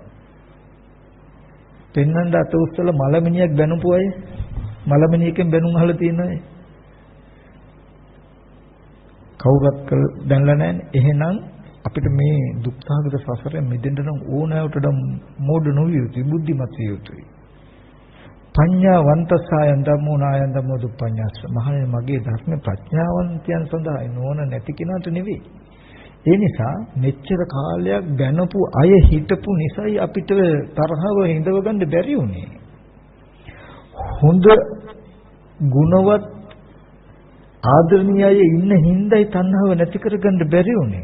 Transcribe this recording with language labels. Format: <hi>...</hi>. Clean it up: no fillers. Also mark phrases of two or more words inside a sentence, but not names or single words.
<si>පෙන්නන්න අත උස්සලා මලමිනියක් බැනපු අය මලමිනියකින් බැනුම් අහලා තියෙනවද? කවුරුත් බැනලා නැන්නේ. එහෙනම් අපිට මේ දුක්ඛාගත සසරෙන් මිදෙන්න නම් ඕනෑවට මෝඩ නොවිය යුතුයි, බුද්ධිමත් විය යුතුයි.</si> <pi>පඤ්ඤාවන්තසයන් ධම්මෝ නායන් ධම්මෝ දුප්පඤ්ඤාස්ස.</pi> <si>මහණෙනි මගේ ධර්ම ප්‍රඥාවන්තයන් සඳහායි, නෝන නැති කෙනාට නෙවෙයි. ඒ නිසා මෙච්චර කාලයක් බැනපු අය හිටපු නිසායි අපිට තරහව හිඳව ගන්න බැරි වුණේ. හොඳ ගුණවත් ආදරණීයය ඉන්න හිඳයි තණ්හාව නැති කරගන්න බැරි වුණේ.</si>